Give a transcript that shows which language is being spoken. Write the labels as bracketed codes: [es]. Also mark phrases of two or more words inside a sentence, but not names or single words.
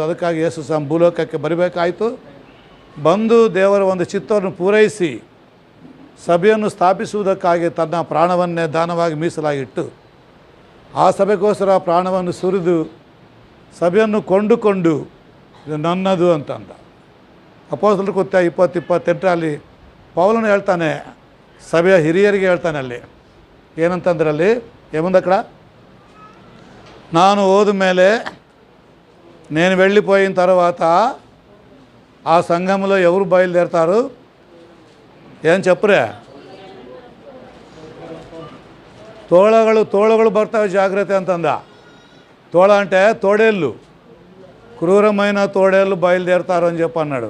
[kn] ಅದಕ್ಕಾಗಿ ಯೇಸು ಸಹ ಭೂಲೋಕಕ್ಕೆ ಬರಬೇಕಾಯಿತು. ಬಂದು ದೇವರ ಒಂದು ಚಿತ್ತವನ್ನು ಪೂರೈಸಿ ಸಭೆಯನ್ನು ಸ್ಥಾಪಿಸುವುದಕ್ಕಾಗಿ ತನ್ನ ಪ್ರಾಣವನ್ನೇ ದಾನವಾಗಿ ಮೀಸಲಾಗಿಟ್ಟು ಆ ಸಭೆಗೋಸ್ಕರ ಪ್ರಾಣವನ್ನು ಸುರಿದು ಸಭೆಯನ್ನು ಕೊಂಡುಕೊಂಡು ಇದು ನನ್ನದು ಅಂತಂದ. ಅಪೊಸ್ತಲರ ಕೃತ್ಯ 20:28 ಪೌಲನು ಹೇಳ್ತಾನೆ, ಸಭೆಯ ಹಿರಿಯರಿಗೆ ಹೇಳ್ತಾನೆ. ಅಲ್ಲಿ ಏನಂತಂದ್ರಲ್ಲಿ [te] ఏముందక్కడ, [kn] ನಾನು ಹೋದ ಮೇಲೆ [te] నేను వెళ్ళిపోయిన తర్వాత ఆ సంఘంలో ఎవరు బయలుదేరతారు ఏం చెప్పరే, [kn] తోళಗಳು ಬರ್ತಾವೆ [te] జాగ్రత్త ಅಂತಂದ. తోళ అంటే తోడేళ్ళు, క్రూరమైన తోడేళ్ళు బయలుదేరతారు అని చెప్పి అన్నాడు.